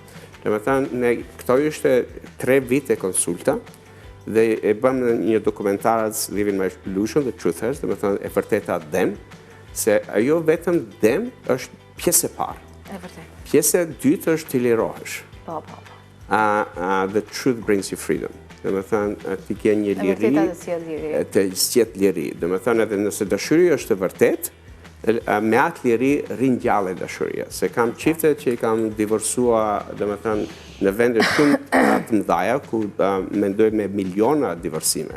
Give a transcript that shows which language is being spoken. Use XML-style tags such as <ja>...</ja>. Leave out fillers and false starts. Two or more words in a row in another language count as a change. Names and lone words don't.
<sq>Domethënë, këto ishte 3 vite konsulta dhe e bëm një dokumentarës Living My Illusion, The Truthers, domethënë e vërteta dëm, se ajo vetëm dëm është pjesë e parë. E vërtet. Pjesë e dytë është të lirohesh. Po.</sq> <en>The truth brings you freedom.</en> <sq>Domethënë, ti ke një liri, të sjell liri. Domethënë, edhe nëse dashuria është e vërtetë, me atë liri ringjallë dashuria. Se kam çifte që i kam divorcuar, domethënë, në vende shumë të mëdha ku mendojnë me miliona divorcime.</sq>